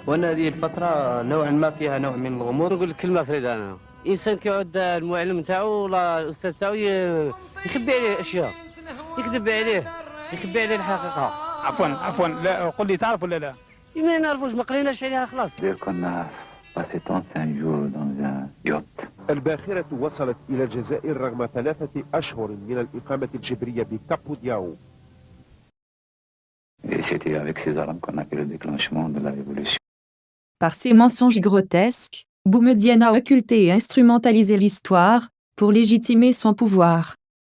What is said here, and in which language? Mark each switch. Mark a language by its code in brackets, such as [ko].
[ar] وانا هذه الفترة نوعا ما فيها نوع من الغموض. نقول لك كلمة فريدة، أنا إنسان كيعود المعلم نتاعو ولا الأستاذ تاعو يخبي عليه أشياء، يكذب عليه، يخبي عليه الحقيقة. عفوا لا قل لي تعرف ولا لا؟ ما نعرفوش، ما قريناش عليها خلاص. كنا [fr] passé 35 jours dans un yacht. [ar] الباخرة وصلت إلى الجزائر رغم 3 أشهر من الإقامة الجبرية بكابو دياو. [fr] Et c'était avec ces armes qu'on a fait le déclenchement de la révolution. Par ses mensonges grotesques, Boumedienne a occulté et instrumentalisé l'histoire pour légitimer son pouvoir.